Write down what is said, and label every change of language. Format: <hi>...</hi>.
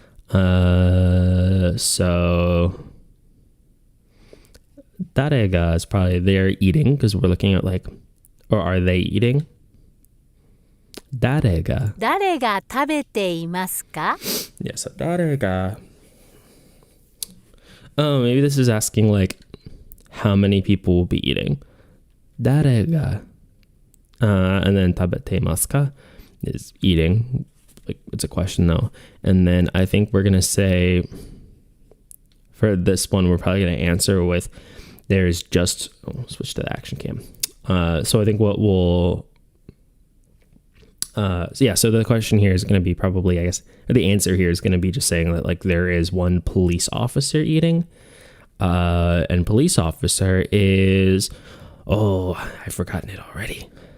<en>So</en> <ja>誰が</ja> <en>is probably they're eating, because we're looking at like, or are they eating?</en> <ja>誰が誰が食べていますか?</ja> <en>Yeah, so</en> <ja>誰が</ja> <en>Oh, maybe this is asking like how many people will be eating.</en> <ja>誰が</ja> <en>and then</en> <ja>食べていますか</ja> <en>is eating. Like it's a question though. And then I think we're gonna say for this one we're probably gonna answer with there's just switch to the action cam. So I think what we'll so the question here is going to be probably, I guess, the answer here is going to be just saying that like there is one police officer eating, and police officer is, I've forgotten it already.</en>